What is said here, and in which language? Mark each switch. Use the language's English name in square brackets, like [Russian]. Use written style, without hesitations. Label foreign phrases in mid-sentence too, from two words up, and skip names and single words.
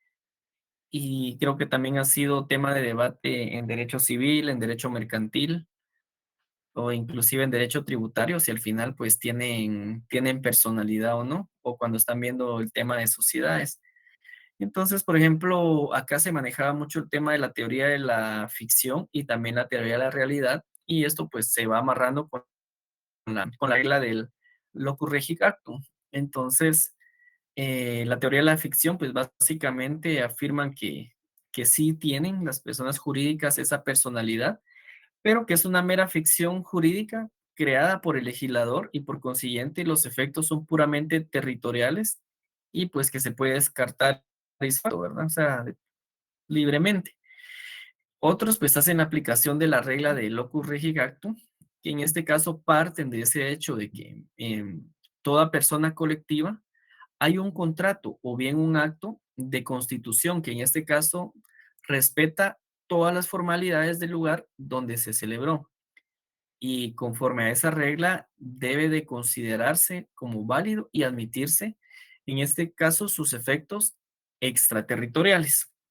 [Spanish] Y creo que también ha sido tema de debate en derecho civil, en derecho mercantil o inclusive en derecho tributario, si al final pues tienen personalidad o no, o cuando están viendo el tema de sociedades. Entonces, por ejemplo, acá se manejaba mucho el tema de la teoría de la ficción y también la teoría de la realidad, y esto pues se va amarrando con la regla del [Latin] locus regit actum. [Spanish] Entonces, la teoría de la ficción, pues básicamente afirman que sí tienen las personas jurídicas esa personalidad, pero que es una mera ficción jurídica creada por el legislador y por consiguiente los efectos son puramente territoriales y pues que se puede descartar, ¿verdad? O sea, libremente. Otros pues hacen la aplicación de la regla de [Latin] locus regit actum, [Spanish] que en este caso parten de ese hecho de que toda persona colectiva hay un contrato o bien un acto de constitución que en este caso respeta todas las formalidades del lugar donde se celebró y conforme a esa regla debe de considerarse como válido y admitirse, en este caso, sus efectos extraterritoriales.